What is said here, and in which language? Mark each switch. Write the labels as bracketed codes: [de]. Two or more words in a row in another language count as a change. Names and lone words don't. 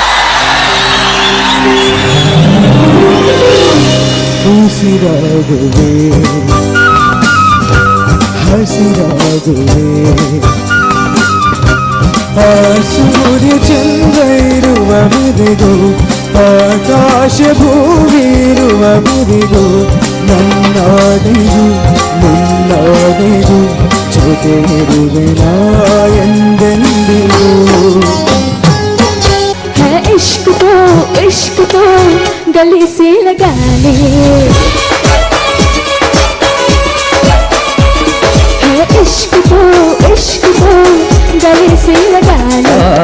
[kn] ಉಸಿರಾಗುವೆ ಹಸಿರಾಗುವೆ ಆ ಸೂರ್ಯ ಚಂದ್ರ ಇರುವ ಬಿರಿದು ಆಕಾಶ ಭೂಮಿ ಇರುವ ಬಿರಿದು ನನ್ನಾಡೆದು ಮುನ್ನಾಡೆದು ಜೊತೆ ಇರುವೆನ ಎಂದೆಂದಿಗೂ. [hi] इश्क तो गले से लगा ले, इश्क तो गले से लगा ले.